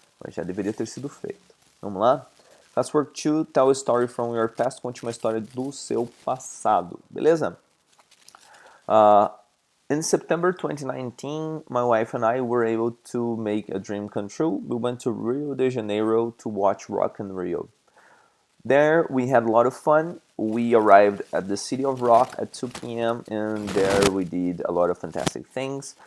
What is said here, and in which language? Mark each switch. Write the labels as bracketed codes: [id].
[pt] Mas já deveria ter sido feito. Vamos lá? [en] Classwork 2, tell a story from your past. [pt] Conte uma história do seu passado. Beleza? [en] In September 2019, my wife and I were able to make a dream come true. We went to Rio de Janeiro to watch Rock in Rio. There we had a lot of fun. We arrived at the City of Rock at 2 p.m. and there we did a lot of fantastic things.